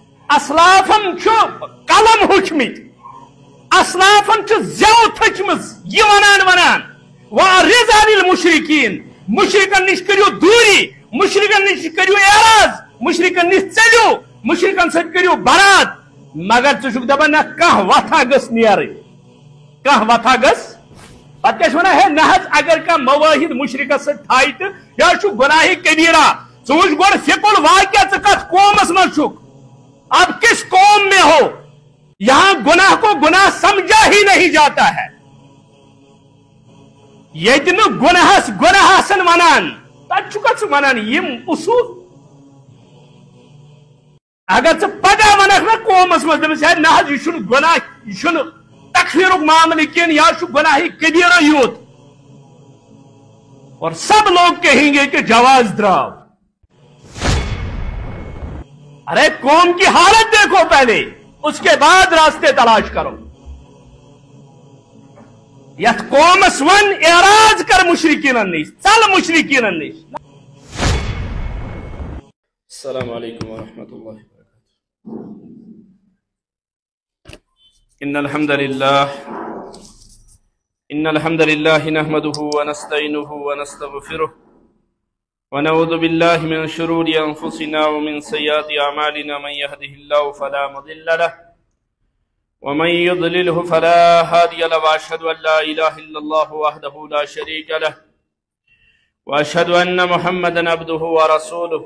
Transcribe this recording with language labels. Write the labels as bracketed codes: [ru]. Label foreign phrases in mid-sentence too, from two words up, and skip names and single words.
[ks] اسلافن قلم ہچمت اسلافن زو تھچمز یہ ونان [ar] وَأَعْرِضْ عَنِ الْمُشْرِكِينَ [ks] مشرکن نش کریو دوری مشرکن نش کریو اعراض مشرکن نش چلیو مشرکن ست کریو برات مگر ژٕ دپان نہ کانٛہہ وتھا گٔژھ نیرٕنۍ کانٛہہ وتھا گٔژھ پتہٕ کیٛاہ چھِ ونان ہے نہ حظ اگر کانٛہہ مواحد مشرکس سۭتۍ تھایہِ تہٕ یہِ حظ چھُ گۄناہہِ کبیرہ ژٕ وٕچھ گۄڈٕ فِقُل واقعہ ژٕ کتھ قومس منٛز چھُکھ [ur] اب کس قوم میں ہو یہاں گناہ کو گناہ سمجھا ہی نہیں جاتا ہے [ks] یتن گناہس گناہ آسن ونان تت چھکھ ونان یم اصول اگر ژٕ پگہہ ونکھ نا قومس منٛز دپس ہے نہ حظ یہ چھُنہٕ گناہ یہ چھُنہٕ تکفیرُک معاملہٕ کینٛہہ یہ چھُ گناہ کبیرہ یوت [ur] اور سب لوگ کہیں گے کہ [ks] جواز دراو [ur] ارے قوم کی حالت دیکھو پہلے اس کے بعد راستے تلاش کرو [ks] یت قومس ون اعراض کر مشرکین نش چل مشرکین نش. [ar] السلام علیکم ورحمۃ اللہ وبرکاتہ. ان الحمد للہ نحمده ونستعینه ونستغفره ونعوذ باللہ من شرور انفسنا ومن سیئات اعمالنا من يهده الله فلا مضل له ومن يضلله فلا هادي له واشهد ان لا اله الا الله وحده لا شريك له واشهد ان محمدا عبده ورسوله.